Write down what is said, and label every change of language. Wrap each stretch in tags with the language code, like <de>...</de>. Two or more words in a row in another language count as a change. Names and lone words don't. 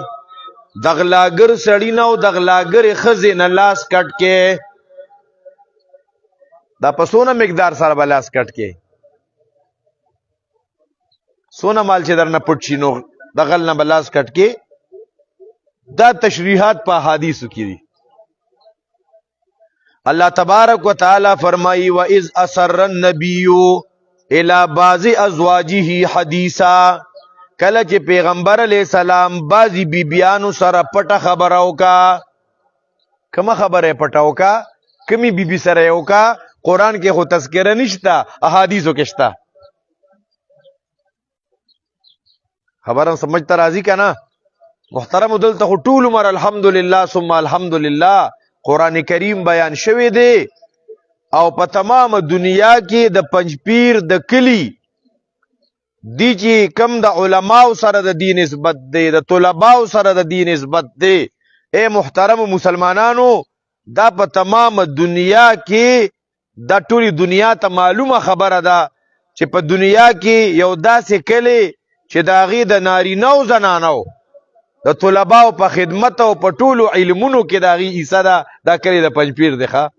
<ps>دغلاګر سړی نه او دغلاګر خزینه لاس کټ کې، دا په سونه مقدار سره بلاس کټ کې سونه مال چې درنه پټ شي نو دغل نه بلاس کټ کې. دا تشریحات په حدیثو کې دي.</ps> <ar>اللہ تبارک و تعالی فرمائی وَإِذْ أَسَرَّ النَّبِيُّ إِلَى بَعْضِ أَزْوَاجِهِ حَدِيثًا.</ar> <ps>کله چې پیغمبر علیہ السلام بعضی بیبیانو سره پټه خبره وکا. کومه خبره پټه وکا؟ کمی بیبی سره وکا. قرآن کې خو تذکرہ نشتا، احادیثو کې شتا. خبرم سمجھ تا راضی کا نا محترم؟ دلته خو ټول عمر الحمدللہ ثم الحمدللہ قرآن کریم بیان شوی دی، او په تمام دنیا کې د پنځپیر د کلی دی چې کم د علماء سره د دین نسبت دی، د طلباء سره د دین نسبت دی. اے محترم مسلمانانو، دا په تمام دنیا کې دا ټولی دنیا ته معلومه خبره ده چې په دنیا کې یو داسې کلی چې د هغې د نارینه او زنانو د طلباو په خدمت او په ټولو علمونو کې د هغې حصه ده، دا کلی د پنځپیر دی.</ps>